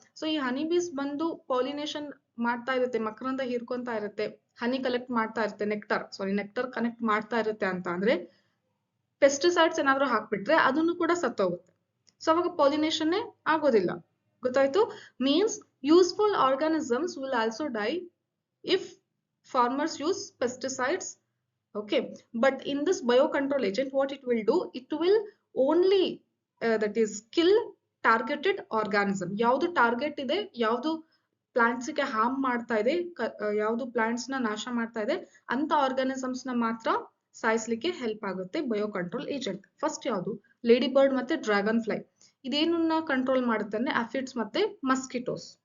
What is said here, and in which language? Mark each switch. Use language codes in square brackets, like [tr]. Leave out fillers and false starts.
[kn] So ಈ ಹನಿ ಬೀಸ್ ಬಂದು pollination ಮಾಡ್ತಾ ಇರುತ್ತೆ, ಮಕರಂದ ಹೀರ್ಕೊಂತಾ ಇರುತ್ತೆ, ಹನಿ ಕಲೆಕ್ಟ್ ಮಾಡ್ತಾ ಇರುತ್ತೆ, ನೆಕ್ಟರ್ ಕನೆಕ್ಟ್ ಮಾಡ್ತಾ ಇರುತ್ತೆ ಅಂತ ಅಂದ್ರೆ ಪೆಸ್ಟಿಸೈಡ್ಸ್ ಏನಾದ್ರು ಹಾಕ್ಬಿಟ್ರೆ ಅದನ್ನು ಕೂಡ ಸತ್ತೋಗುತ್ತೆ. ಸೊ ಅವಾಗ ಪಾಲಿನೇಷನ್ ಆಗೋದಿಲ್ಲ. ಗೊತ್ತಾಯ್ತು? [en] Means useful organisms will also die if farmers use pesticides. Okay, but in this biocontrol agent what it will do, it will only that is kill targeted organism. [kn] ಯಾವುದು target ಇದೆ, ಯಾವುದು plants ಗೆ harm ಮಾಡ್ತಾ ಇದೆ, ಯಾವುದು plants ನ ನಾಶ ಮಾಡ್ತಾ ಇದೆ ಅಂತ ಆರ್ಗಾನಿಸಮ್ಸ್ ನ ಮಾತ್ರ ಸಾಯಿಸ್ಲಿಕ್ಕೆ ಹೆಲ್ಪ್ ಆಗುತ್ತೆ ಬಯೋಕಂಟ್ರೋಲ್ ಏಜೆಂಟ್. ಫಸ್ಟ್ ಯಾವುದು? ಲೇಡಿ ಬರ್ಡ್ ಮತ್ತೆ ಡ್ರ್ಯಾಗನ್ ಫ್ಲೈ. ಇದೇನನ್ನ ಕಂಟ್ರೋಲ್ ಮಾಡುತ್ತೆ ಅಂದ್ರೆ ಅಫಿಡ್ಸ್ ಮತ್ತೆ ಮಸ್ಕಿಟೋಸ್.